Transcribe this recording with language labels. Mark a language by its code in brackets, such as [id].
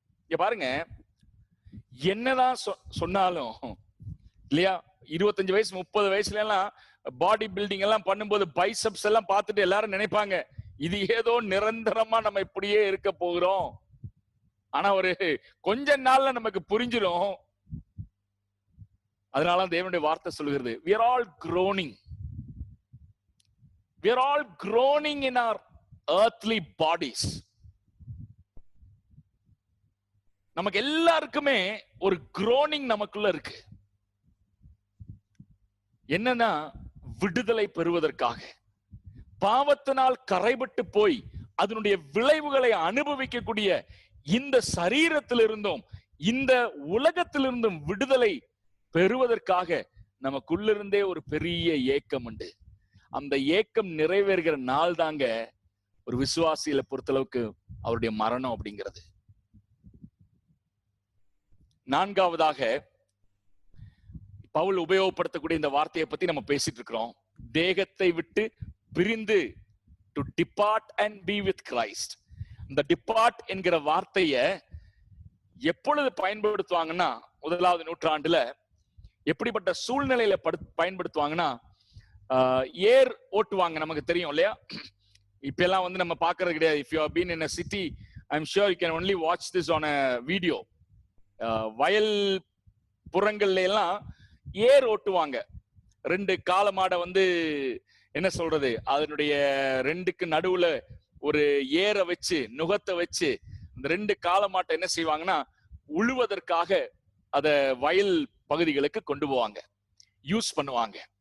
[ta] பாருங்க, என்னதான் சொன்னாலும் இல்லையா, 25 வயசு 30 வயசுல எல்லாம் பாடி பில்டிங் எல்லாம் பண்ணும்போது பைசப்ஸ் எல்லாம் பார்த்துட்டு எல்லாரும் நினைப்பாங்க, இது ஏதோ நிரந்தரமா நம்ம இப்படியே இருக்க போகிறோம். ஆனா ஒரு கொஞ்ச நாள்ல நமக்கு புரிஞ்சிடும். அதனால தேவனுடைய வார்த்தை சொல்லுகிறது, [en] we are all groaning. we are all groaning in our earthly bodies. [ta] நமக்கு எல்லாருக்குமே ஒரு groaning நமக்குள்ள இருக்கு. என்னன்னா, விடுதலை பெறுவதற்காக, பாவத்தினால் கரைபட்டு போய் அதனுடைய விளைவுகளை அனுபவிக்கக்கூடிய இந்த சரீரத்திலிருந்தும் இந்த உலகத்திலிருந்தும் விடுதலை பெறுவதற்காக நமக்குள்ளிருந்தே ஒரு பெரிய ஏக்கம் உண்டு. அந்த ஏக்கம் நிறைவேறுகிற நாள் தாங்க ஒரு விசுவாசியில பொறுத்தளவுக்கு அவருடைய மரணம் அப்படிங்கிறது. நான்காவதாக பவுல் உபயோகப்படுத்தக்கூடிய இந்த வார்த்தையை பத்தி நம்ம பேசிட்டு இருக்கிறோம். தேகத்தை விட்டு பிரிந்து, [en] To depart and be with Christ. [ta] இந்த டிபார்ட் என்கிற வார்த்தையை எப்பொழுது பயன்படுத்துவாங்கன்னா, முதலாவது நூற்றாண்டுல எப்படிப்பட்ட சூழ்நிலையில பயன்படுத்துவாங்கன்னா, ஏர் ஓட்டுவாங்க. நமக்கு தெரியும் இல்லையா, இப்ப எல்லாம் வந்து நம்ம பாக்குறது கிடையாது. [en] If you have been in a city, I'm sure you can only watch this on a video. [ta] வயல் புறங்கள்ல எல்லாம் ஏர் ஓட்டுவாங்க. ரெண்டு காளமாடை வந்து என்ன சொல்றது, அதனுடைய ரெண்டுக்கு நடுவுல ஒரு ஏரை வச்சு, நுகத்தை வச்சு, இந்த ரெண்டு காளமாட்டை என்ன செய்வாங்கன்னா, உழுவதற்காக அத வயல் பகுதிகளுக்கு கொண்டு போவாங்க, யூஸ் பண்ணுவாங்க.